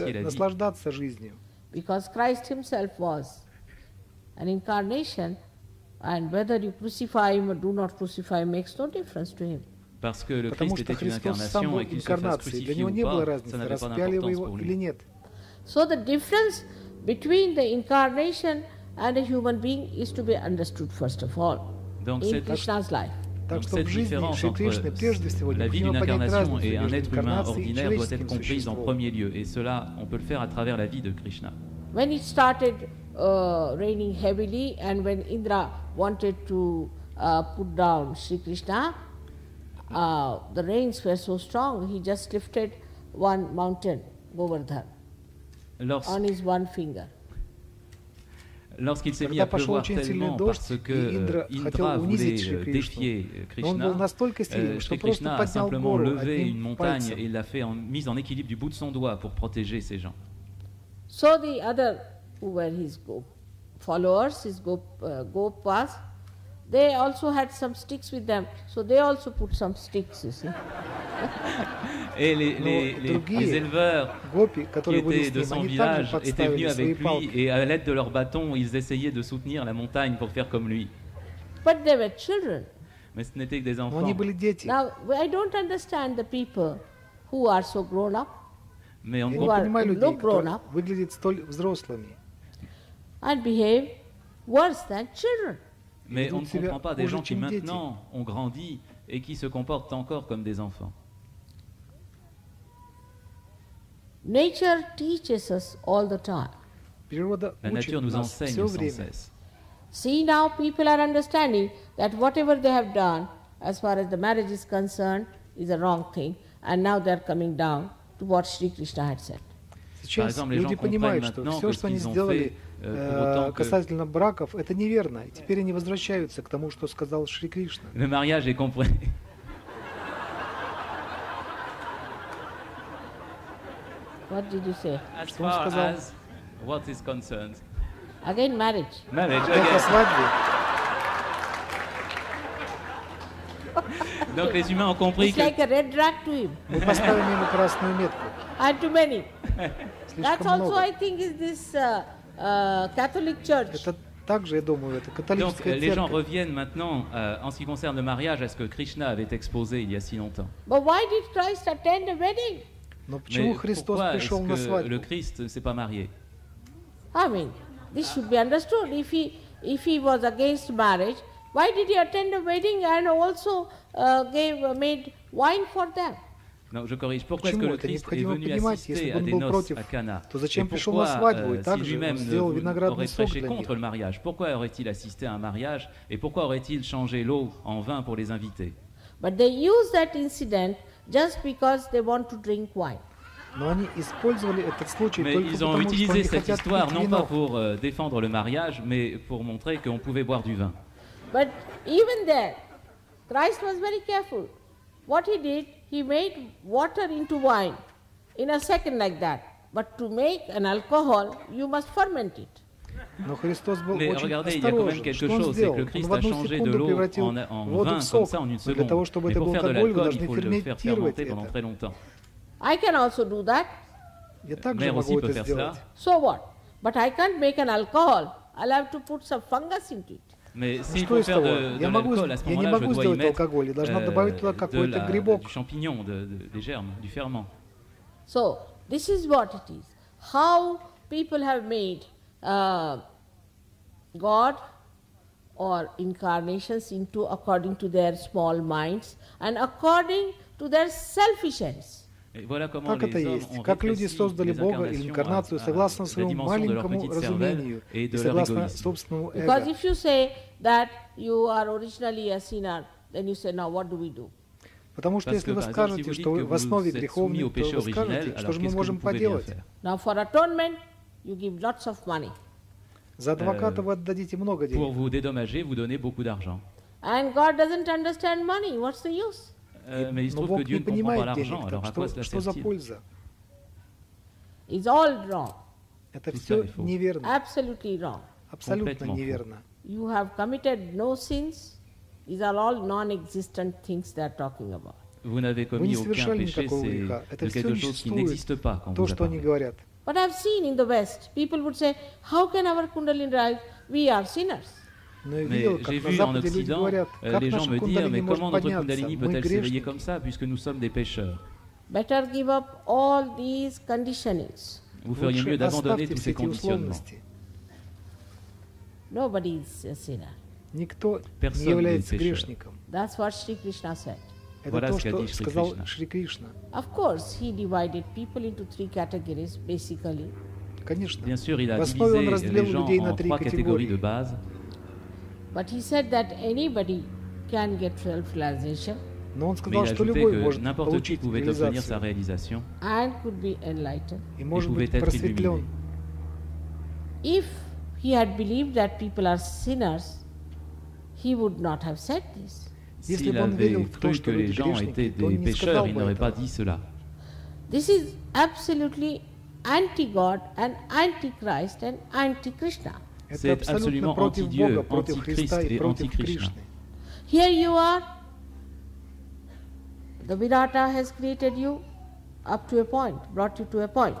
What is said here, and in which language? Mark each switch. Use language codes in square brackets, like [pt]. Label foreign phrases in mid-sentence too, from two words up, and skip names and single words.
[ru] бы [fr] la vie. [ru] наслаждаться жизнью. [en] Because Christ himself was an incarnation, and whether you crucify him or do not crucify him makes no difference to him. [fr] Parce que le [ru] Потому [fr] Christ [ru] что [fr] était une [ru] Христос сам [fr] incarnation [ru] был [fr] et qu'il se fasse [ru] инкарнацией. Для [fr] crucifier [ru] него [fr] ou [ru] не было [fr] pas, ça [ru] разницы, [fr] n'avait pas [ru] распяли вы [fr] d'importance [ru] его [fr] pour [ru] или [fr] lui. [ru] нет. [en] So the difference between the incarnation and a human being is to be understood first of all [fr] Donc [en] in [fr] cette, [en] Krishna's life. [ru] Так [fr] donc [ru] что [fr] cette [ru] в жизни [fr] différence [ru] Шри Кришны прежде всего [fr] entre la vie d'une [ru] необходимо понять [fr] incarnation [ru] разницу [fr] et un [ru] между [fr] être humain [ru] инкарнацией и [fr] ordinaire doit être [ru] человеческим [fr] comprise en [ru] существом. [fr] premier lieu, et cela, on peut le faire à travers la vie de Krishna. [en] When it started raining heavily and when Indra wanted to put down Shri Krishna, the rains were so strong, he just lifted one mountain, Govardhan, on his one finger. [fr] Lorsqu'il s'est mis [ru] Когда [fr] à [ru] пошел [fr] pleuvoir [ru] очень сильный [fr] tellement [ru] дождь, [fr] parce [ru] и [fr] que [ru] Индра хотел [fr] Indra [ru] унизить [fr] voulait [ru] Шри [fr] défier [ru] Кришну, но он был [fr] Krishna, [ru] настолько сильным, что [fr] Shri [ru] просто [fr] Krishna a [ru] поднял [fr] simplement [ru] гору [fr] levé une [ru] одним [fr] montagne et [ru] пальцем. [fr] l'a fait mise en équilibre du bout de son doigt pour protéger ces gens. [en] So the other who were his followers, his gopas, they also had some sticks with them, so they also put some sticks, you see. [fr] Et les éleveurs [ru] Гопи, [fr] qui [ru] которые были [fr] étaient [ru] с [fr] de [ru] ним, [fr] son [ru] они [fr] village [ru] также [fr] étaient venus [ru] подставили свои [fr] avec lui [ru] палки. [fr] et à l'aide de leurs bâtons, ils essayaient de soutenir la montagne pour faire comme lui. [en] But they were children. [fr] Mais ce n'étaient que des [ru] Но [fr] enfants. [ru] они были дети. [en] Now, I don't understand the people who are so grown up [fr] Mais on [ru] Я [fr] ne [ru] не [en] Who are [ru] понимаю людей, [en] look grown [ru] кто [en] up. [ru] выглядит столь взрослыми. [en] and behave worse than children. [fr] Mais on ne [ru] ведут себя [fr] comprend pas des [ru] хуже, [fr] gens qui [ru] чем дети. [fr] maintenant ont grandi et qui se comportent encore comme des enfants. [en] Nature teaches us all the time. [ru] Природа [fr] La [ru] учит [fr] nature nous [ru] нас [fr] enseigne [ru] все [fr] sans [ru] время. [fr] cesse. [en] See, now people are understanding that whatever they have done as far as the marriage is concerned is a wrong thing, and now they are coming down to what Shri Krishna had said. [ru] Сейчас [fr] exemple, les [ru] люди [fr] gens [ru] понимают, [fr] comprennent [ru] что [fr] maintenant [ru] все, [fr] que [ru] что [fr] ce [ru] они [fr] qu'ils ont [ru] сделали [fr] fait, pour autant que- [ru] касательно браков, это неверно. И теперь они возвращаются к тому, что сказал Шри Кришна. [fr] Le mariage est compris. [en] What did you say? As [ru] Что он [en] far [ru] сказал? [en] as what is concerned. Again, marriage. Marriage, [ru] Опять о [en] again. [ru] свадьбе. [fr] Donc les humains ont compris [en] It's [fr] que [en] like a red rag to him, [ru] Мы поставим ему красную метку. [en] and to many. That's [ru] Слишком [en] also, I [ru] много. [en] think, is this Catholic Church. [ru] Это также, я думаю, это [fr] donc, [ru] католическая [fr] les gens [ru] церковь. [fr] reviennent maintenant, en ce qui concerne le mariage, à ce que Krishna avait exposé il y a si longtemps. [en] But why did Christ attend a wedding? [ru] Но почему [fr] Mais [ru] Христос [fr] pourquoi est-ce [ru] пришел на [fr] que le [ru] свадьбу? [fr] Christ ne s'est pas marié? [en] I mean, this should be understood. If he was against marriage, why did he attend a wedding and also made wine for them? [fr] Non, je corrige. Pourquoi est-ce que [ru] Почему? [fr] le [ru] Это [fr] Christ est [ru] необходимо [fr] venu [ru] понимать. [fr] assister [ru] Если [fr] à [ru] бы он [fr] des [ru] был [fr] noces [ru] против, [fr] à Cana? [ru] то зачем [fr] Et [ru] пришел на [fr] pourquoi, [ru] свадьбу и [fr] si [ru] также [fr] lui-même [ru] сделал виноградный [fr] aurait [ru] сок [fr] prêché [ru] для [fr] contre [ru] них? [fr] le mariage, pourquoi aurait-il assisté à un mariage et pourquoi aurait-il changé l'eau en vin pour les invités? [en] But they use that incident just because they want to drink wine. [ru] Но они использовали этот случай [fr] Mais [ru] только [fr] ils ont [ru] потому, что [fr] utilisé [ru] они [fr] cette [ru] хотят [fr] histoire [ru] пить [fr] non pas [ru] вино. [fr] pour défendre le mariage, mais pour montrer qu'on pouvait boire du vin. [en] But even there, Christ was very careful. What he did, he made water into wine in a second like that. But to make an alcohol, you must ferment it. [ru] Но Христос был [fr] Mais [ru] очень [fr] regardez, il y a quand même [ru] осторожен. [fr] quelque [ru] Что он [fr] chose, c'est que [ru] сделал? [fr] le [ru] Он [fr] Christ [ru] в [fr] a [ru] одну [fr] changé de [ru] секунду [fr] l'eau [ru] превратил [fr] en [ru] воду [fr] vin [ru] в [fr] comme [ru] сок. [fr] ça en une [ru] Но для [fr] seconde. [ru] того, чтобы [fr] Mais [ru] это [fr] pour [ru] был [fr] faire de [ru] алкоголь, вы [fr] l'alcool, [ru] должны [fr] il faut le faire [ru] ферментировать [fr] fermenter pendant [ru] это. [fr] très longtemps. [en] I can also do that. [ru] Я также [fr] Mère aussi [ru] могу [fr] peut [ru] это [fr] faire [ru] сделать. [fr] cela. [en] So what? But I can't make an alcohol. I'll have to put some fungus into it. [fr] Mais s'il [ru] Что [fr] faut [ru] из [fr] faire [ru] того? [fr] de [ru] Я [fr] l'alcool, à ce [ru] не [fr] moment-là, je [ru] могу [fr] dois y [ru] сделать [fr] mettre [ru] алкоголь. Я должна добавить туда какой-то грибок. [fr] du champignon, des germes, du ferment. [en] So this is what it is. How people have made God or incarnations into according to their small minds and according to their selfish ends. [fr] Et voilà comment [ru] Так это [fr] les hommes [ru] есть. [fr] ont [ru] Как люди [fr] rétréci [ru] создали [fr] les [ru] Бога или [fr] incarnations [ru] инкарнацию согласно [fr] à la [ru] своему [fr] dimension de leur [ru] маленькому [fr] petite cervelle [ru] разумению [fr] et [ru] и [fr] de leur [ru] согласно [fr] égoïsme. [ru] собственному [en] Because [ru] эго. [en] if you say that you are originally a sinner, then you say, now what do we do? [ru] Потому что [fr] Parce [ru] если [fr] que, [ru] вы [fr] par exemple, si [ru] скажете, [fr] vous dites [ru] что [fr] que [ru] вы в основе [fr] vous êtes soumis [ru] греховны, [fr] au [ru] то [fr] péché [ru] вы скажете, [fr] originel, [ru] что [fr] alors [ru] же мы [fr] qu'est-ce que vous [ru] можем [fr] pouvez bien [ru] поделать? [fr] faire? [en] Now for atonement, you give lots of money. [ru] За адвоката вы отдадите много [fr] Pour [ru] денег. [fr] vous dédommager, vous donnez beaucoup d'argent. [en] And God doesn't understand money. What's the use? [fr] Mais il se [ru] Но [fr] trouve que [ru] Бог [fr] Dieu [ru] не [fr] ne comprend pas [ru] понимает [fr] l'argent, [ru] денег, [fr] alors [ru] так [fr] à quoi cela [ru] что за [fr] sert-il? [ru] польза? [en] It's all wrong. [ru] Это [fr] Tout [ru] все [fr] ça est faux. [ru] неверно, [en] Absolutely wrong. [ru] абсолютно [fr] Complètement faux. [ru] неверно. [en] You have committed no sins. These are all non-existent things they are talking about. [fr] Vous n'avez [ru] Вы не [fr] commis aucun [ru] совершали [fr] péché, [ru] никакого [fr] c'est [ru] греха. Это [fr] de [ru] все [fr] quelque chose qui n'existe [ru] существует, [fr] pas quand [ru] то, [fr] vous a [ru] что они [fr] parlé. [ru] говорят. [en] But I've seen in the West, people would say, how can our Kundalini rise? We are sinners. [ru] Но я [fr] Mais [ru] видел, [fr] j'ai [ru] как на [fr] vu en [ru] Западе люди [fr] Occident [ru] говорят, как [fr] les gens [ru] наша [fr] me dire, [ru] кундалини [fr] mais [ru] может [fr] comment notre [ru] подняться? [fr] Kundalini [ru] Мы [fr] peut-elle s'éveiller [ru] грешники. [fr] comme ça puisque nous sommes des pécheurs? [en] Better give up all these conditionings. [fr] Vous feriez [ru] Лучше [fr] mieux d'abandonner [ru] оставьте [fr] tous [ru] все [fr] ces [ru] эти [fr] conditionnements. [ru] условности. [en] Nobody is a sinner. [ru] Никто [fr] Personne [ru] не является [fr] n'est pécheur. [ru] грешником. [en] That's what Shri Krishna said. [ru] Это [fr] Voilà [ru] то, [fr] ce qu'a [ru] что [fr] dit Шри [ru] сказал [fr] Кришна. [ru] Шри Кришна. [en] Of course, he divided people into three categories, basically. [ru] Конечно. [fr] Bien sûr, il a [ru] В основе он [fr] divisé [ru] разделил [fr] les gens [ru] людей на [fr] en [ru] три [fr] trois catégories de [ru] категории. [fr] base. [en] But he said that anybody can get self-realization [ru] Но он [fr] Mais [ru] сказал, [fr] il a [ru] что [fr] ajouté [ru] любой [fr] que [ru] может [fr] n'importe qui [ru] получить [fr] pouvait obtenir sa [ru] реализацию [fr] réalisation [en] and could be enlightened. [ru] и может [fr] pouvait [ru] быть [fr] être [ru] просветлен. [en] If he had believed that people are sinners, he would not have said this. [ru] Если [fr] S'il [ru] бы он верил [fr] avait [ru] в то, [fr] cru [ru] что [fr] que les [ru] люди [fr] gens étaient [ru] грешники, то он [fr] des [ru] не [fr] pécheurs, [ru] сказал [fr] il [ru] бы [fr] n'aurait pas [ru] этого. [fr] dit cela. [en] This is absolutely anti-God and anti-Christ and anti-Krishna. [ru] Это [fr] C'est [ru] абсолютно [fr] absolument [ru] против [fr] anti-Dieu, [ru] Бога, против Христа [fr] anti-Christ [ru] и [fr] et [ru] против [fr] anti-Krishna. [ru] Кришны. [en] Here you are. The Virata has created you up to a point, brought you to a point.